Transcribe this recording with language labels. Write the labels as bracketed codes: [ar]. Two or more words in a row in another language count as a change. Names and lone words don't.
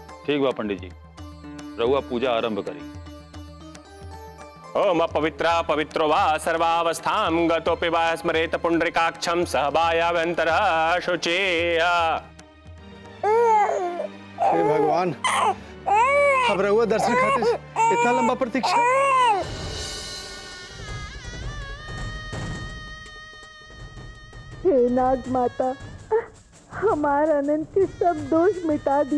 [bho] ठीक बा पंडित जी, रहुआ पूजा आरंभ करी। [sa] ओम पवित्रा पवित्रो वा सर्वावस्थां गतोपि वा स्मरेत पुंडरीकाक्षं सहबायाभ्यन्तरः शुचेय। [bho] हे भगवान, अब रहुआ दर्शन खातिर इतना लंबा प्रतीक्षा। हे नाग माता, हमार अनंत के सब दोष मिटा दी।